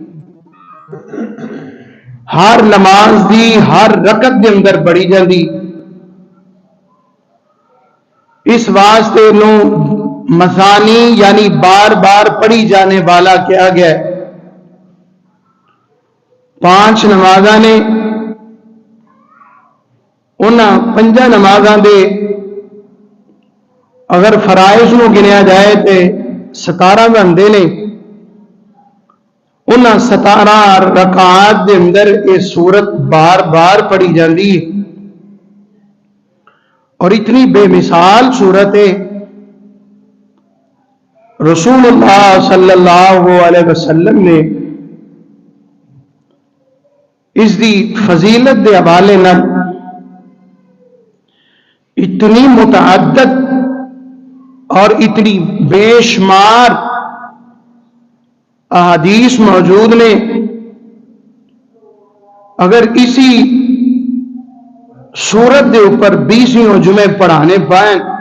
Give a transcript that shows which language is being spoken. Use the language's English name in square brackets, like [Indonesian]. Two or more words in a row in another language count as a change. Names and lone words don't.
[Punjabi] ہر نماز دی ہر رکعت دے اندر پڑھی جاندی، اس واسطے نو مثانی [Urdu] یعنی بار بار پڑھی جانے والا کیا گیا ہے۔ [Punjabi] 5 نمازاں نے انہاں 5 نمازاں دے اگر فرائض نو گنیا جائے تے 17 بندے نے، انہاں 17 رکعات دے اندر یہ سورت بار بار پڑھی جاندی ہے، اور اتنی بے مثال سورت ہے۔ رسول اللہ [Arabic] صلی اللہ علیہ وسلم [Punjabi] نے اس دی فضیلت دے حوالے نال اتنی متعدد اور اتنی بے شمار احادیث موجود نے، اگر اسی سورت دے اوپر 20 جمعے پڑھانے پائیں